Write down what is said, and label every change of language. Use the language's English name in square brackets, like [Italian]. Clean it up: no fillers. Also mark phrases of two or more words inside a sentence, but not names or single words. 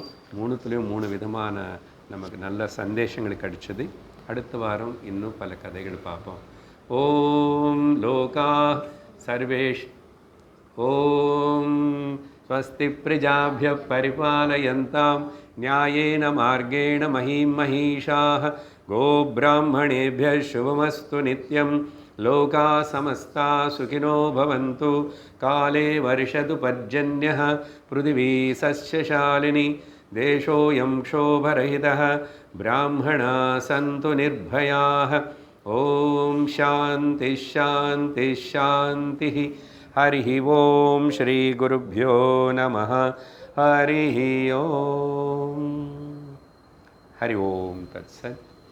[Tamil] 3த்துலேயும் 3 விதமான நமக்கு நல்ல சந்தேஷங்கள் கிடைச்சது. அடுத்த வாரம் இன்னும் பல கதைகள் பார்ப்போம். [Sanskrit] ॐ लोका सर्वेष् ॐ स्वस्ति प्रजाभ्यः परिपालयन्ताम् न्यायेन मार्गेण महीं महिषाः गोब्राह्मणेभ्यः शुभमस्तु नित्यं लोकाः समस्ताः सुखिनो भवन्तु काले वर्षतु पर्जन्यः पृथिवी सस्यशालिनी देशोऽयं क्षोभरहितः ब्राह्मणाः सन्तु निर्भयाः ॐ शान्तिः शान्तिः शान्तिः हरिः ॐ श्रीगुरुभ्यो नमः हरिः ॐ हरि ओम तत्सत्।